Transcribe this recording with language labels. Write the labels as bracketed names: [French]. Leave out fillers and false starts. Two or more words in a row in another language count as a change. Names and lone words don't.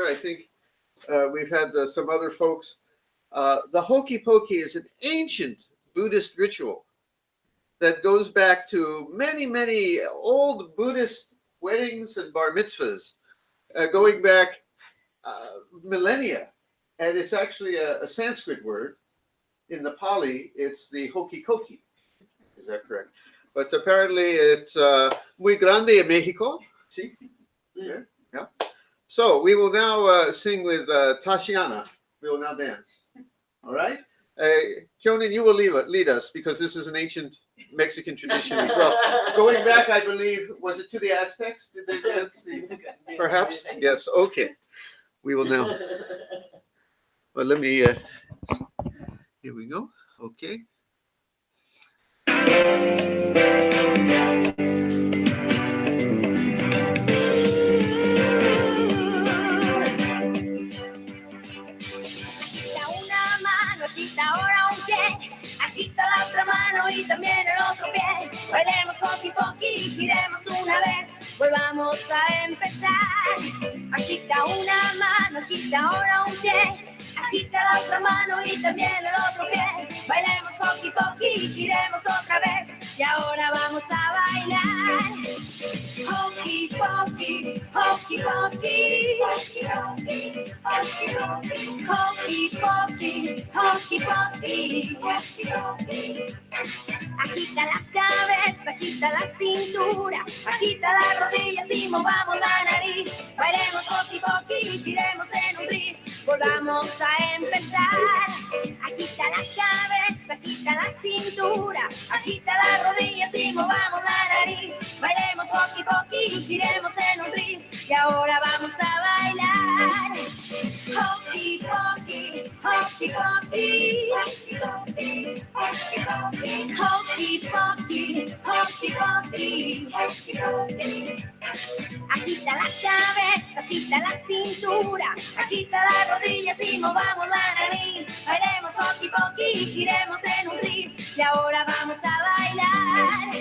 [English] I think we've had some other folks. The hokey pokey is an ancient Buddhist ritual that goes back to many, many old Buddhist weddings and bar mitzvahs, going back millennia. And it's actually a Sanskrit word. in the Pali, it's the hokey cokey. Is that correct? But apparently it's [Spanish] muy grande en Mexico. [English] See? Yeah. Yeah. So we will now sing with Tashiana. We will now dance. All right? Kyonin, you will lead us because this is an ancient Mexican tradition as well. Going back, I believe, was it to the Aztecs? Did they dance? Perhaps? Yes. Okay. We will now. Well, let me. Here we go. Okay. [Spanish] Agita ahora un pie, agita la otra mano y también el otro pie. Bailemos poqui poqui y giremos una vez, volvamos a empezar. Agita una mano, agita ahora un pie, agita la otra mano y también el otro pie. Bailemos poqui poqui y giremos otra vez, y ahora vamos a bailar. Hokey pokey, hokey pokey, hokey pokey, hokey pokey, hokey pokey. Agita las cabezas, agita la cintura, agita las rodillas y movamos la nariz. Bailemos hokey pokey y giremos en un tris, volvamos a empezar. Agita las cabezas, agita la cintura, agita las rodillas y movamos la nariz. Bailemos hokey pokey y giremos en un tris, y ahora vamos a bailar. Hokey pokey, hokey pokey, hokey pokey, hokey pokey, hokey pokey, hokey pokey. Agita la cabeza, agita la cintura, agita las rodillas y movamos la nariz. Bailemos hokey pokey y giremos en un tris, y ahora vamos a bailar.